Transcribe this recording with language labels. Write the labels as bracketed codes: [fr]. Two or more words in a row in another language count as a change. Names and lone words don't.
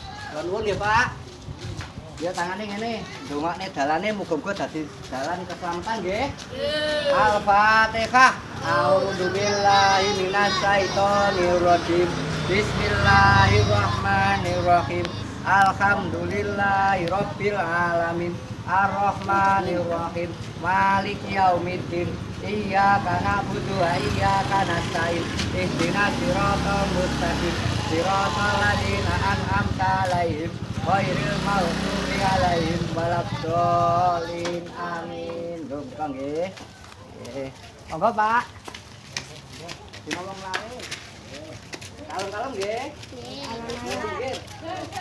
[jv] Kula nuwun nggih, Pak. Ya tangane ngene, ndongakne dalane muga-muga dadi dalan keselamatan nggih. [ar] Al-Fatihah. أعوذ بالله من الشيطان الرجيم. بسم الله الرحمن الرحيم. الحمد لله رب العالمين. الرحمن الرحيم. مالك يوم الدين. إياك نعبد وإياك نستعين. اهدنا الصراط المستقيم. صراط الذين أنعمت عليهم غير المغضوب عليهم ولا الضالين. [jv] Amin. Lho, buka nggih. Nggih. Monggo, Pak. Dinolong lare. Kalem-kalem nggih. Nggih.